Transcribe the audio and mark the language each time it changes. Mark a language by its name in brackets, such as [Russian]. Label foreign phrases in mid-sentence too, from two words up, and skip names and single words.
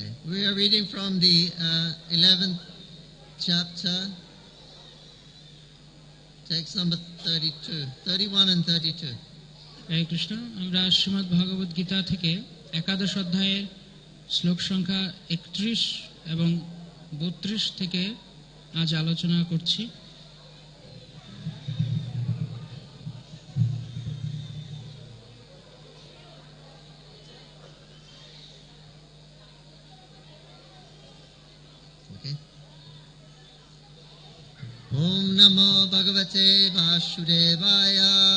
[English] We are reading from the 11th chapter, text number 31 and 32. [Sanskrit] হরে কৃষ্ণ। [Bangla] আমরা শ্রীমদ্ ভগবদ গীতা থেকে একাদশ অধ্যায়ের শ্লোক সংখ্যা 31 এবং 32 থেকে আজ আলোচনা করছি। [Sanskrit] ओम नमो भगवते वासुदेवाय.